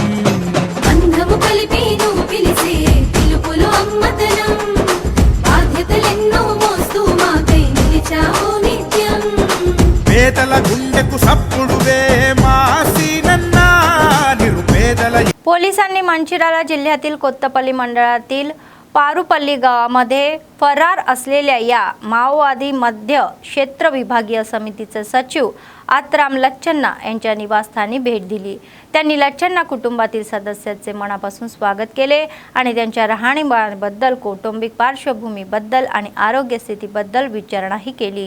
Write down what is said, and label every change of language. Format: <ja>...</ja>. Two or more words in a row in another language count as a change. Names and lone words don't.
<te>బంధము కలిపి నువ్వు పిలిసే పిలుపులో అమ్మతనం, బాధ్యతలెన్నో మోస్తూ మాకై నిలిచావు నిత్యం. పేదల గుండెకు సప్పుడువే మా సీనన్న, నిరుపేదల.</te> <mr>पोलिसांनी मंचिराला जिल्ह्यातील कोत्तपल्ली मंडळातील पारुपल्ली गावामध्ये फरार असलेल्या या माओवादी मध्य क्षेत्र विभागीय समितीचे सचिव आत्राम लच्छन्ना यांच्या निवासस्थानी भेट दिली. त्यांनी लच्छन्ना कुटुंबातील सदस्यांचे मनापासून स्वागत केले आणि त्यांच्या राहणीमानाबद्दल, कौटुंबिक पार्श्वभूमीबद्दल आणि आरोग्य स्थितीबद्दल विचारणाही केली.</mr>